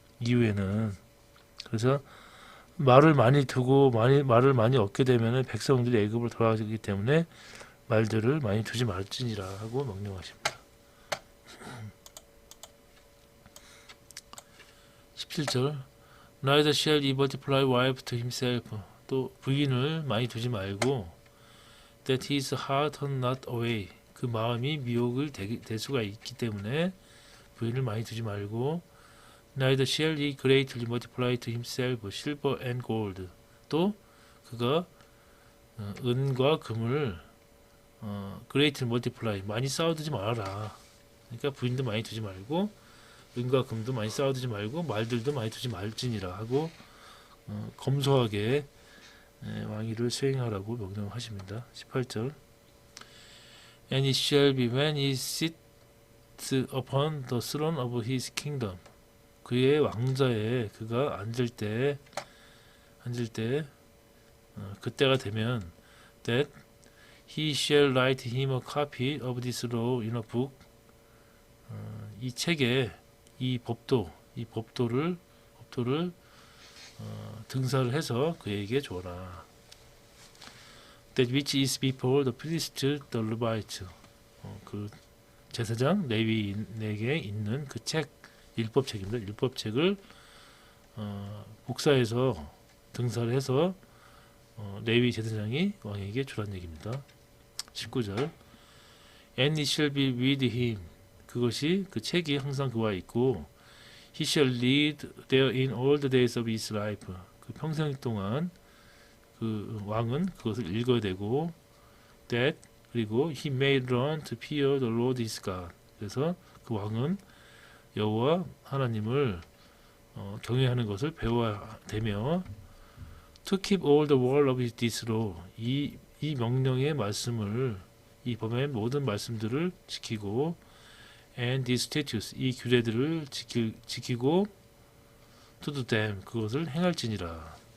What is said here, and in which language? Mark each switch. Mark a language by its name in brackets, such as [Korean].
[Korean] 이후에는 그래서 말을 많이 두고 말을 많이 얻게 되면은 백성들이 애굽으로 돌아가기 때문에 말들을 많이 두지 말지니라 하고 명령하십니다. [English] 17절 Neither shall he multiply wife to himself [Korean] 또 부인을 많이 두지 말고 [English] that his heart turn not away [Korean] 그 마음이 미혹을 될 수가 있기 때문에 부인을 많이 두지 말고 [English] Neither shall he greatly multiply to himself silver and gold [Korean] 또 그가 은과 금을 [English] greatly multiply [Korean] 많이 쌓아두지 말아라. 그러니까 부인도 많이 두지 말고 은과 금도 많이 쌓아두지 말고 말들도 많이 두지 말지니라 하고 검소하게 왕위를 수행하라고 명령하십니다. [English] 18절 And it shall be when he sits upon the throne of his kingdom [Korean] 그의 왕좌에 그가 앉을 때 그때가 되면 [English] that he shall write him a copy of this law in a book [Korean] 이 책에 이 법도를 등사를 해서 그에게 줘라. [English] That which is before the priest, the Levites. [Korean] 그 제사장 레위인에게 있는 그 책, 율법책입니다. 율법책을 복사해서 등사를 해서 레위 제사장이 왕에게 주란 얘기입니다. [English] 19절. And it shall be with him. [Korean] 그것이 그 책이 항상 그와 있고 [English] he shall read therein all the days of his life. [Korean] 그 평생 동안 그 왕은 그것을 읽어야 되고 [English] that [Korean] 그리고 [English] he may learn to fear the Lord his God. [Korean] 그래서 그 왕은 여호와 하나님을 경외하는 것을 배워야 되며 [English] to keep all the word of this law. [Korean] 이 명령의 말씀을 이 법의 모든 말씀들을 지키고 [English] and these statutes [Korean] 이 규례들을 지키고 [English] to do them [Korean] 그것을 행할지니라.